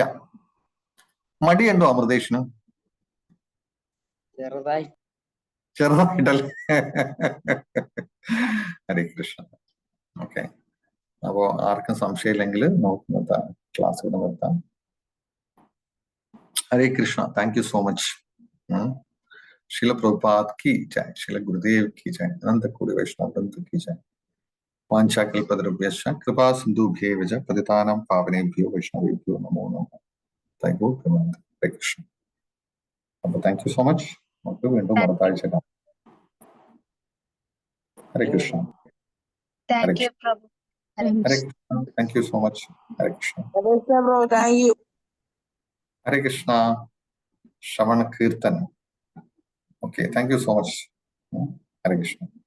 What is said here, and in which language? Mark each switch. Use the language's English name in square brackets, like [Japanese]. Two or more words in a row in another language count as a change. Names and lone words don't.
[Malayalam] മടിയുണ്ടോ അമൃതേഷിന്? ചെറുതായിട്ടല്ലേ? ഹരേ കൃഷ്ണ. ഓക്കെ, അപ്പോ ആർക്കും സംശയമില്ലെങ്കിൽ നമുക്ക് നിർത്താം, ക്ലാസ് ഇവിടെ നിർത്താം. ഹരേ കൃഷ്ണ, [English] Thank you so much. [Hindi] शिल प्रभुपाद की जय, शिल गुरुदेव की जय, अनंत कोटि वैष्णव वृंद की जय। [Sanskrit] वाञ्छाकल्पतरुभ्यश्च कृपा सिन्धुभ्येव च पतितानां पावनेभ्यो वैष्णवेभ्यो नमो नमः. [English] Thank you, Hare Krishna. Thank you so much. [Malayalam] നമുക്ക് വീണ്ടും അടുത്ത ആഴ്ച കാണാം. ഹരേ കൃഷ്ണ. [English] Thank you പ്രഭു. ഹരേ കൃഷ്ണ. Thank you so much. ഹരേ കൃഷ്ണ. Bro thank you. [Malayalam] ഹരേ കൃഷ്ണ. ശ്രവണ കീർത്തൻ. [English] Okay, thank you so much. ഹരേ കൃഷ്ണ.